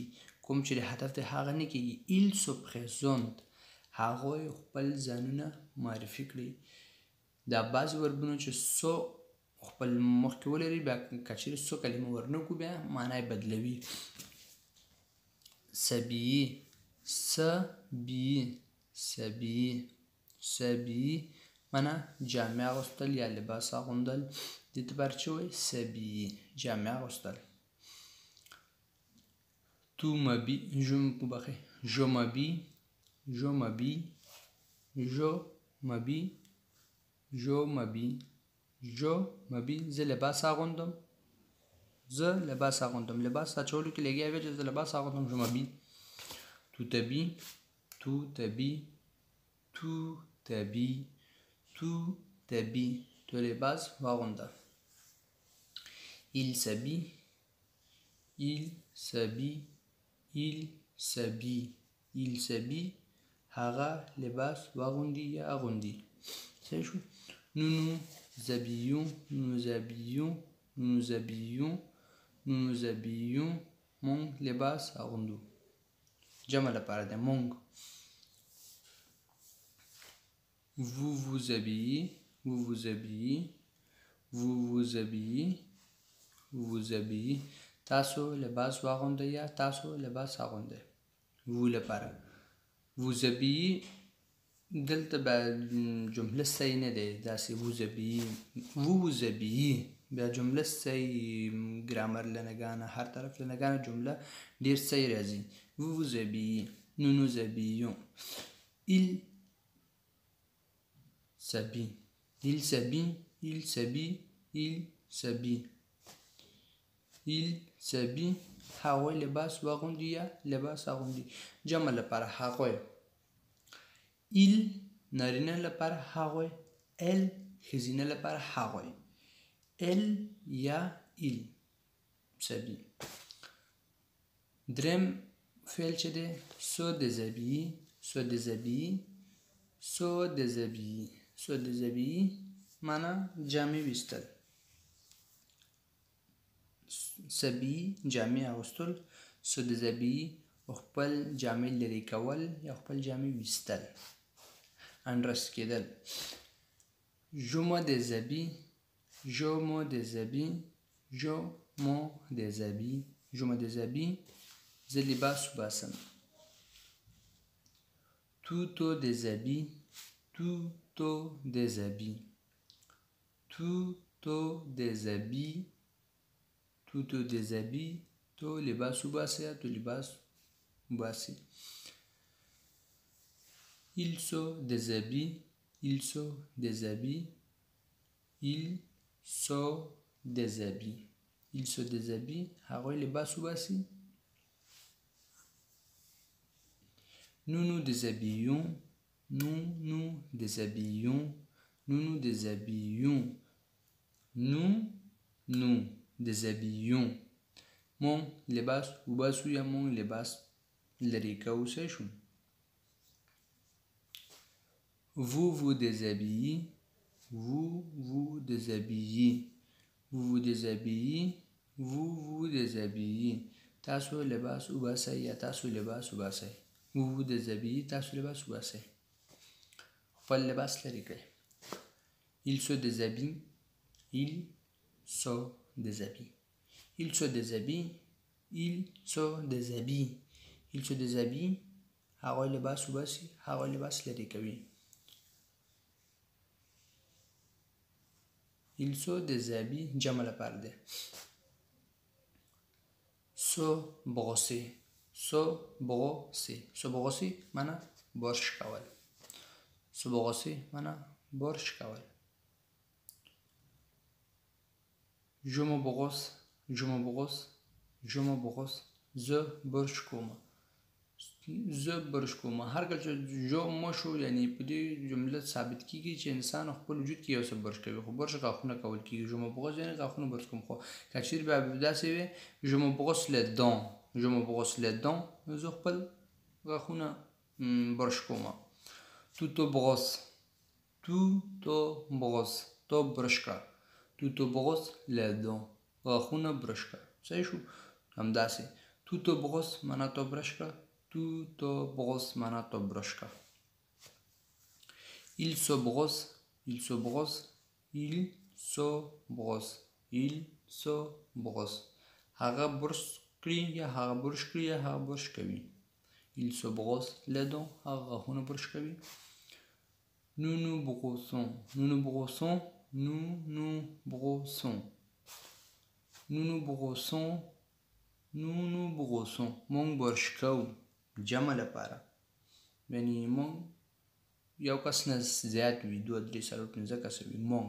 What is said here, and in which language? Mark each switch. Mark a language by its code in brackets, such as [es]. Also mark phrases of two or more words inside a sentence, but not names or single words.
[ps] کوم چې د هدف دی هغه نه کېږي. [fr] il se présente [ps] هغوی خپل ځانونه معرفي کړي. دا بعضې وربونه چې سو خپل مخکې ولري بیا که چیرې سو کلمه ورنکړو بیا معنا یې بدلوي. [fr] s'habiller. s'habiller. s'habiller. s'habiller [ps] معنا جامې اغوستل یا لباس اغوندل. دې ته باید چې وایي s'habiller جامې اغوستل. [fr] Tu m'habilles. Je m'habille. Je m'habille. Je m'habille. Je m'habille. Je m'habille. [ps] زه لباس اغوندم. زه لباس اغوندم. لباس اچولو کې لګیا وی چې زه لباس اغوندم. [fr] Je m'habille. Tu t'habilles. Tu t'habilles. Tu t'habilles. Tu t'habilles. [ps] تو لباس واغونده. [fr] Il s'habille. Il s'habille. Il s'habille. Il s'habille. [ps] هغه لباس واغوندي یا اغوندي. صحیح شو؟ [fr] Nous nous habillons. Nous nous habillons. Nous nous habillons. Nous nous habillons. [ps] مونږ لباس اغوندو. جمع لپاره دی مونږ. [fr] Vous vous habillez. Vous vous habillez. Vous vous habillez. Vous vous habillez. [ps] تاسو لباس واغوندئ یا تاسو لباس اغوندئ. vous لپاره. [fr] vous habillez [ps] دلته به جمله صحیح نه دی. داسې [fr] vous habillez. vous vous habillez [ps] بیا جمله صحیح ګرامر لنګانه هر طرف لنګانه جمله ډېر صحیح راځي. [fr] vous vous habillez. nous nous habillons. il s'habille. Il s'habille. Il s'habille. Il s'habille. Il s'habille. [ps] هغوی لباس واغوندي یا لباس اغوندي. جمع لپاره هغوی. il نارینه لپاره هغوی. elle ښځینه لپاره هغوی. ال یا [fr] il s'habille. [ps] دریم فعل چې دی [fr] se déshabiller se déshabiller [ps] معنا جامې ویستل. سبي جامې اغوستل، [fr] se déshabiller [ps] خپل جامې لرې کول یا خپل جامې ویستل، اندرس کېدل. [fr] je me déshabille [ps] زه لباس وباسم. [fr] tu te déshabilles [ps] تو لباس وباسه یا تو لباس وباسي. [fr] il se déshabille [ps] هغوی لباس وباسي. [fr] nous nous déshabillons [ps] مونږ لباس وباسو یا مونږ لباس لرې کوو. صحیح شو. [fr] vous vous déshabillez [ps] تاسو لباس وباسئ یا تاسو لباس وباسئ. [fr] vous vous déshabillez [ps] تاسو لباس وباسئ، خپل لباس لرې کړئ. [fr] il se déshabille [ps] هغوی لباس وباسي، هغوی لباس لرې کوي. [fr] il se déshabille [ps] جمع لپاره دی. [fr] se brosser [ps] معنا برش کول. [fr] je me brosse [ps] زه برش کوم. هر کله چې جو مشو یعنی په دې جمله ثابت کیږي چې انسان خپل وجود کې یو څه برش کوي، خو برش غاښونه کول کیږي. [fr] je me brosse [ps] یعنی غاښونه برش کوم. خو که چیرې بیا داسې وي [fr] je me brosse les dents [ps] زه خپل غاښونه برش کوم. [fr] tu te brosses [ps] تو برش کړه. [fr] tu te brosses les dents [ps] غاښونه برش کړه. صحیح شو. همداسې [fr] tu te brosses [ps] معنا تو برش کړه. معنا تو برش کړه. [fr] il se brosse [ps] هغه برش کړي یا هغه برش کوي. [fr] il se brosse les dents [ps] هغه غاښونه برش کوي. [fr] nous nous brossons [ps] مونږ برش کوو جمع لپاره، یعنی مونږ یو کس نه زیات وي، 2 3 4 5 کسه وي. مونږ.